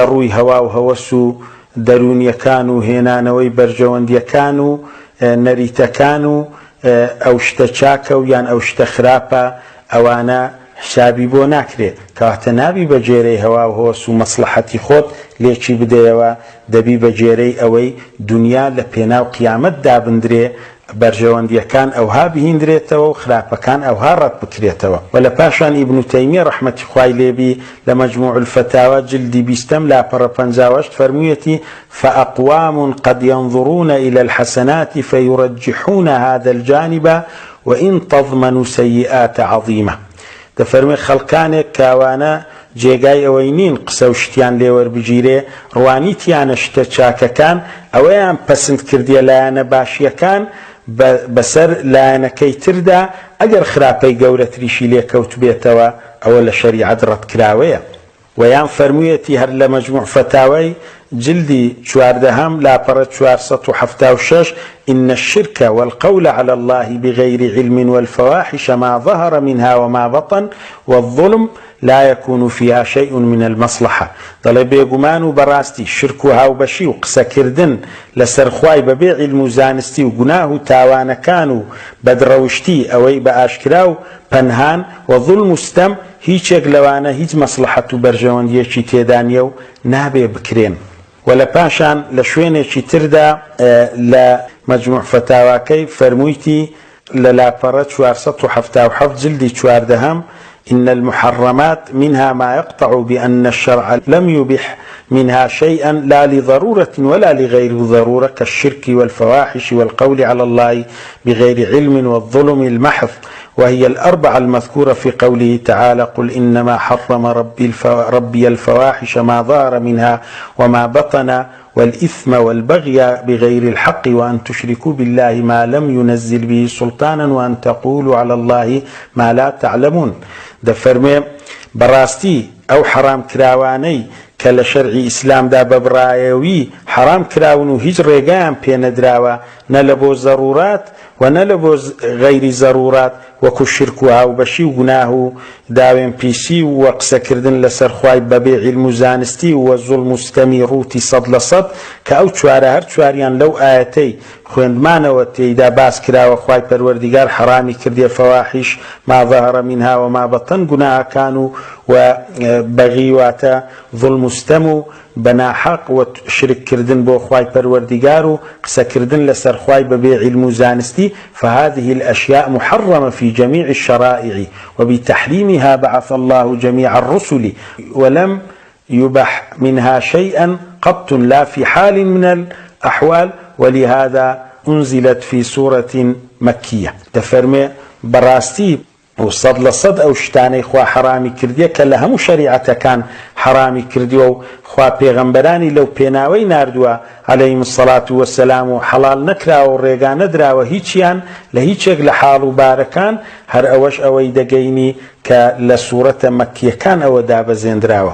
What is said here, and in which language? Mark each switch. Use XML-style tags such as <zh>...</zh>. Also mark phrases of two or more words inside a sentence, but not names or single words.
<ckb>ڕووی هەوا و هەوەس و دەرونیەکان و هێنانەوەی بەرژەوەندیەکان و نەریتەکان و ئەو شتە چاکە و یان ئەو شتە خراپە ئەوانە حسابی بۆ ناکرێت، کەواتە نابی بە جێرەی هەوا و هەوەس و مەسلحەتی خۆت لێکی بدەیەوە، دەبی بە جێرەی ئەوەی دنیا لە پێناو قیامەت دابندرێ، بەرژەوەندیەکان ئەوها بهیندرێتەوە و خراپەکان ئەوها ڕەت بکرێتەوە. و لە پاشان ئیبن تەیمیە ڕەحمەتی خوای لێبی لە مەجموع الفتاوە جلدی 20 لاپەڕە 58 فەرموویەتی</ckb> <ar>فأقوام قد ينظرون إلى الحسنات فيرجحون هذا الجانب وإن تضمن سيئات عظيمة.</ar> <ckb>دەفەرمێ خەڵکانێک کاوانە جێگای ئەوەی نین قسە و شتیان لێوەربگیرێ، ڕوانیتیانە شتە چاکەکان ئەوەیان پەسند کردیە لایەنە باشیەکان بەسەر لایەنەکەی تردا، ئەگەر خراپەی گەورەتریشی لێکەوت بێتەوە ئەوە لە شەریعەت ڕەتکراوەیە. ویان فەرموویەتی هەر لە مەجموع فتاوای جلدی 14 لاپەڕە 476</ckb> <ar>إن الشرك والقول على الله بغير علم والفواحش ما ظهر منها وما بطن والظلم لا يكون فيها شيء من المصلحة.</ar> <ckb>دەڵێ بێگومان و بەڕاستی شرک و هاوبەشی و قسەکردن لەسەر خوای بەبێ عیلم و زانستی و گوناه و تاوانەکان و بەدڕەوشتی ئەوەی بە ئاشکرا و پەنهان و ظلم و ستەم هیچێک لەوانە هیچ مەسلحەت و بەرژەوەندیەکی تێدا نییە و نابێ بکرێن. و لە پاشان لە شوێنێکی تردا لە مەجموع فتاواکەی فەرموویتی لە لاپەڕە 477 جلدی 14</ckb> <ar>إن المحرمات منها ما يقطع بأن الشرع لم يبح منها شيئا لا لضرورة ولا لغير ضرورة كالشرك والفواحش والقول على الله بغير علم والظلم المحض، وهي الأربعة المذكورة في قوله تعالى قل إنما حرم ربي الفواحش ما ظهر منها وما بطن والإثم والبغي بغير الحق وأن تشركوا بالله ما لم ينزل به سلطانا وأن تقولوا على الله ما لا تعلمون.</ar> <ckb>دەفەرمێ بەڕاستی ئەو حرام کراوانەی کە لە شەرعی ئیسلامدا بەبڕایەوی حرام کراون و هیچ ڕێگەیان پێ نەدراوە نە لە بۆ زەڕورات و نە لە بۆ غەیری زەڕورات، وەکو شرک و هاوبەشی و گوناه و داوێن پیسی و قسەکردن لەسەر خوای بەبێ عیلم و زانستی و زوڵم و ستەمی ڕووتی 100% کە ئەو چوارە هەر چواریان لەو ئاەتەی خوێندمانەوە تێیدا باس کراوە خوای پەروەردیگار حرامی کردێ</ckb> <ar>فەواحیش ما ظهر منها وما بطن</ar> <ckb>گوناهەکان و بەغی واتە ظڵم و ستەم و بەناحەق و شرککردن بۆ خوای پەروەردیگار و قسەکردن لەسەر خوای بەبێ عیلم و زانستی،</ckb> <ar>فهذه الأشياء محرمة في جميع الشرائع وبتحريمها بعث الله جميع الرسل ولم يبح منها شيئا قط لا في حال من الأحوال ولهذا أنزلت في سورة مكية.</ar> <ckb>دەفەرمێ بەڕاستی و 100% ئەو شتانەی خوا حرامی کردیە کە لە هەموو شەریعەتەکان حرامی کردیوە و خوا پێغەمبەرانی لەو پێناوەی ناردووە</ckb> <ar>عەلەیهیم السەڵات وەسەلام</ar> <ckb>و حەڵال نەکراوە و ڕێگا نەدراوە هیچیان لە هیچێک لە حاڵ و بارەکان، هەر ئەوەش ئەوەی دەگەینی کە لە سوورەتە مەکیەکان ئەوە دابەزێنراوە.</ckb>